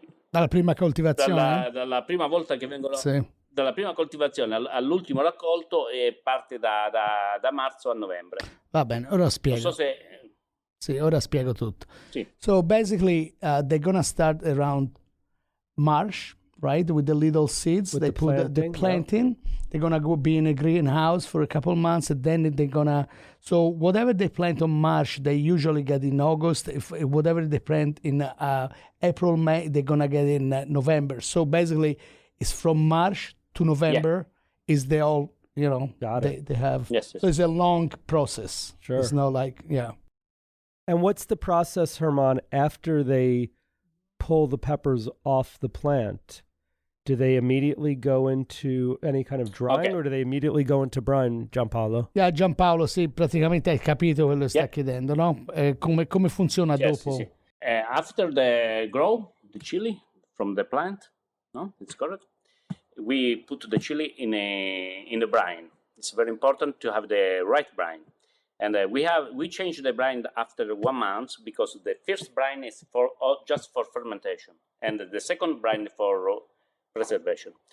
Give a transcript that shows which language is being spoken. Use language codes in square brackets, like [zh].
[it] dalla prima coltivazione, dalla prima volta che vengono. Dalla prima coltivazione all'ultimo raccolto parte da marzo a novembre. Va bene, ora spiego. Non so se. Sì, ora spiego tutto. Sì. [en] So basically, they're gonna start around March, right, with the little seeds. With they put the planting. Yeah. They're gonna be in a greenhouse for a couple of months, and then they're gonna. So whatever they plant on March, they usually get in August. If whatever they plant in April, May, they're gonna get in November. So basically, it's from March to November is they all, they have. Yes. So it's a long process. Sure. It's not like, And what's the process, Herman, after they pull the peppers off the plant? Do they immediately go into any kind of drying or do they immediately go into brine, Gianpaolo? [it] Yeah, Gianpaolo, sì, praticamente hai capito quello che sta chiedendo, no? Come funziona dopo? Sì. [en] After the grow, the chili from the plant, no? It's correct. We put the chili in the brine. It's very important to have the right brine, and we change the brine after 1 month because the first brine is just for fermentation, and the second brine for preservation.